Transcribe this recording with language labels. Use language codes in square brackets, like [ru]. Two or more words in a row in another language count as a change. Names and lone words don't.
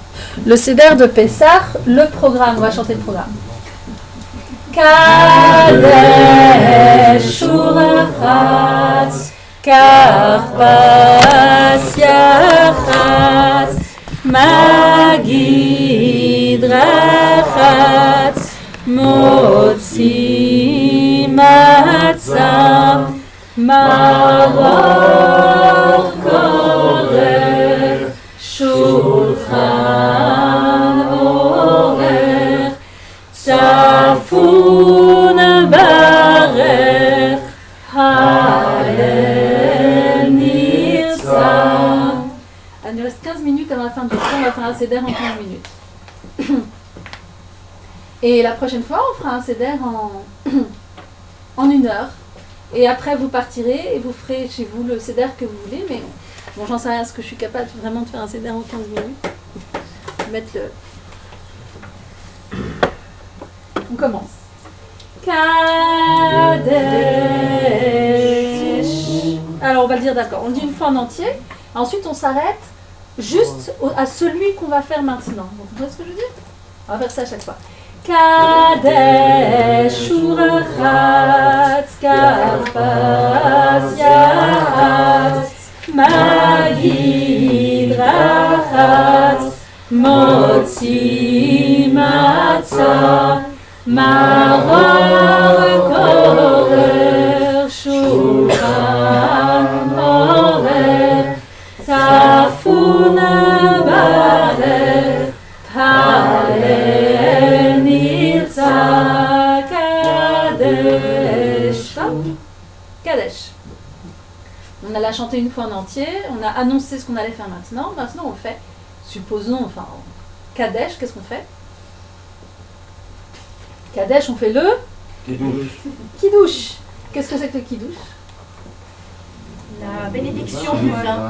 [fr] le Seder de Pessah, le programme. On va chanter le programme. [he] קדש ורחץ כרפס יחץ מגיד רחצה, מוציא מצה מרור כורך שולחן עורך, צפון ברך, הלל ניצב. [fr] Il nous reste 15 minutes avant la fin du cours, on va faire un Seder en 15 minutes. Et la prochaine fois, on fera un Seder en 1 heure. Et après, vous partirez et vous ferez chez vous le Seder que vous voulez. Mais bon, j'en sais rien, est-ce que je suis capable vraiment de faire un Seder en 15 minutes. Mettre le... On commence. Kadesh. Alors on va le dire d'accord. On le dit une fois en entier. Ensuite on s'arrête juste à celui qu'on va faire maintenant. Vous comprenez ce que je veux dire? On va faire ça à chaque fois. [he] קדש ורחץ כרפס יחץ, מגיד רחצה, מוציא מצה מרור כורך שולחן עורך, צפון ברך, הלל נרצה, קדש. [fr] Kadesh. On allait chanter une fois en entier, on a annoncé ce qu'on allait faire maintenant. Maintenant on fait, supposons, Kadesh, qu'est-ce qu'on fait? Kadesh, on fait le Kiddush. Qu'est-ce que c'est que le Kiddush? La bénédiction du vin.